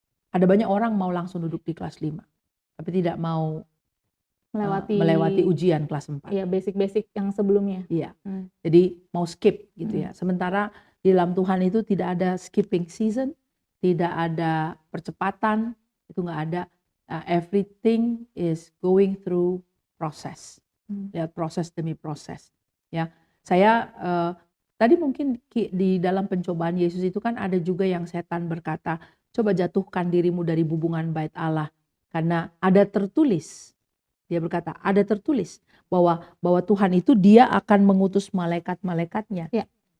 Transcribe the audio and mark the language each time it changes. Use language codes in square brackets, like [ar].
[id] Ada banyak orang mau langsung duduk di kelas 5 tapi tidak mau melewati ujian kelas 4. Iya, basic-basic yang sebelumnya. Iya. Jadi mau skip gitu ya. Sementara di dalam Tuhan itu tidak ada [en] skipping season, [id] tidak ada percepatan, itu nggak ada. [en] Everything is going through process. [id] Lihat proses demi proses. Ya, saya tadi mungkin di dalam pencobaan Yesus itu kan ada juga yang setan berkata, coba jatuhkan dirimu dari bubungan bait Allah, karena ada tertulis. Dia berkata, ada tertulis bahwa Tuhan itu dia akan mengutus malaikat-malaikatnya. Ya.